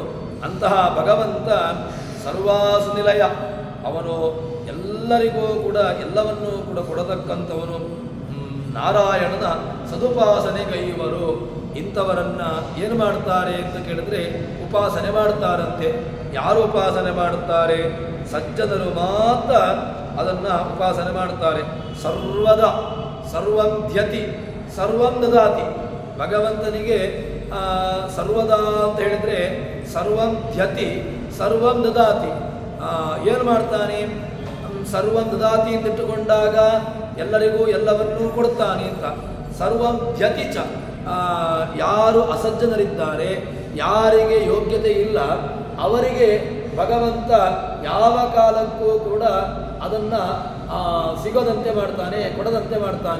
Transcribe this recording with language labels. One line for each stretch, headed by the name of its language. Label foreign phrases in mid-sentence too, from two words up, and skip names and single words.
Kannada: ಅಂತಹ ಭಗವಂತ ಸರ್ವಾಸು ನಿಲಯ, ಅವನು ಎಲ್ಲರಿಗೂ ಕೂಡ ಎಲ್ಲವನ್ನೂ ಕೂಡ ಕೊಡತಕ್ಕಂಥವನು. ನಾರಾಯಣನ ಸದುಪಾಸನೆಗೈಯುವರು. ಇಂಥವರನ್ನು ಏನು ಮಾಡ್ತಾರೆ ಅಂತ ಕೇಳಿದ್ರೆ ಉಪಾಸನೆ ಮಾಡ್ತಾರಂತೆ. ಯಾರು ಉಪಾಸನೆ ಮಾಡುತ್ತಾರೆ? ಸಜ್ಜನರು ಮಾತ್ರ ಅದನ್ನು ಉಪಾಸನೆ ಮಾಡ್ತಾರೆ.
Sanskrit: ಸರ್ವದ ಸರ್ವಂ ಧ್ಯತಿ ಸರ್ವಂ ದದಾತಿ.
Kannada: ಭಗವಂತನಿಗೆ ಸರ್ವದಾ ಅಂತ ಹೇಳಿದರೆ
Sanskrit: ಸರ್ವಂ ಧ್ಯತಿ ಸರ್ವಂ ದದಾತಿ.
Kannada: ಏನು ಮಾಡ್ತಾನೆ?
Sanskrit: ಸರ್ವಂ ದದಾತಿ
Kannada: ಅಂತಿಟ್ಟುಕೊಂಡಾಗ ಎಲ್ಲರಿಗೂ ಎಲ್ಲವನ್ನೂ ಕೊಡ್ತಾನೆ ಅಂತ.
Sanskrit: ಸರ್ವಂ ಧ್ಯತಿ ಚ,
Kannada: ಯಾರು ಅಸಜ್ಜನರಿದ್ದಾರೆ, ಯಾರಿಗೆ ಯೋಗ್ಯತೆ ಇಲ್ಲ, ಅವರಿಗೆ ಭಗವಂತ ಯಾವ ಕಾಲಕ್ಕೂ ಕೂಡ ಅದನ್ನು ಸಿಗೋದಂತೆ ಮಾಡ್ತಾನೆ, ಕೊಡದಂತೆ ಮಾಡ್ತಾನೆ.